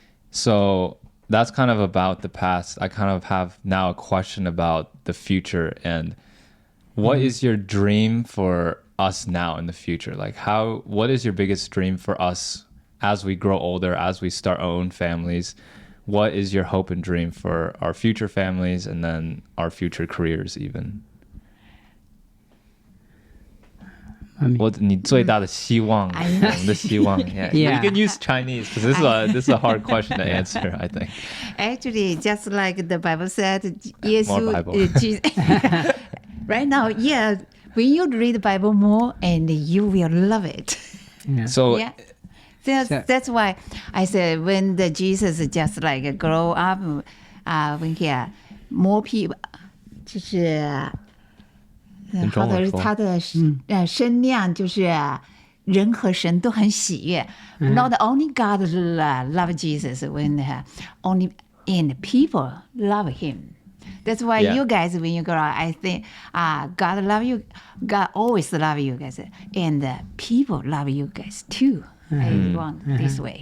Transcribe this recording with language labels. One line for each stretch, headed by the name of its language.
English: So that's kind of about the past. I kind of have now a question about the future, and what is your dream for us now in the future? Like what is your biggest dream for us as we grow older, as we start our own families? What is your hope and dream for our future families and then our future careers even?
Chinese: 你最大的希望，我们的希望.
English: Yeah. Yeah. You can use Chinese because this is a hard question to answer, I think. Actually, just like the Bible said, More Bible. Jesus, right now, yeah, when you read the Bible more, and you will love it. Yeah. So Yeah. So- That's why I said when the Jesus just like grow up, when he more people,
Chinese: 就是中文说。他的声量就是人和神都很喜悦。
English: Not only God love Jesus, when only and people love him. That's why Yeah. you guys, when you grow up, I think God love you. God always love you guys, and people love you guys too. I want this way.